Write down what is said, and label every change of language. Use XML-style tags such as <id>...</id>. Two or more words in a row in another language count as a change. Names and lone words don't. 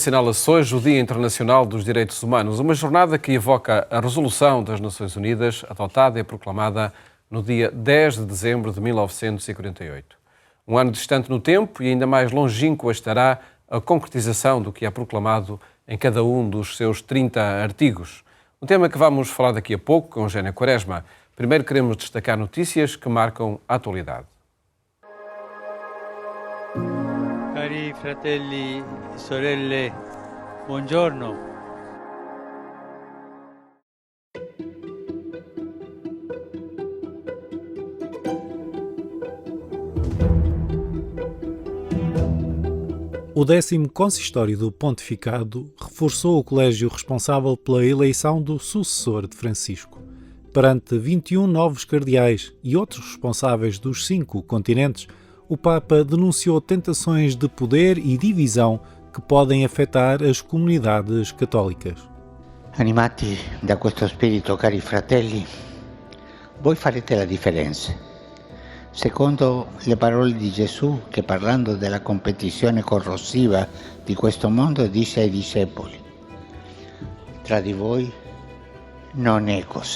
<pt>Assinala-se hoje o Dia Internacional dos Direitos Humanos, uma jornada que evoca a Resolução das Nações Unidas, adotada e proclamada no dia 10 de dezembro de 1948. Um ano distante no tempo e ainda mais longínqua estará a concretização do que é proclamado em cada um dos seus 30 artigos. Um tema que vamos falar daqui a pouco com Eugénia Quaresma. Primeiro queremos destacar notícias que marcam a atualidade.</pt> <it>Cari fratelli e sorelle, buongiorno.</it> <pt>O 10º Consistório do Pontificado reforçou o colégio responsável pela eleição do sucessor de Francisco. Perante 21 novos cardeais e outros responsáveis dos 5 continentes, o Papa denunciou tentações de poder e divisão que podem afetar as comunidades católicas.</pt> <it>Animati da questo spirito, cari fratelli, voi farete la differenza. Secondo le parole di Gesù, che parlando della competizione corrosiva di questo mondo disse ai discepoli: tra di voi non è così.</it>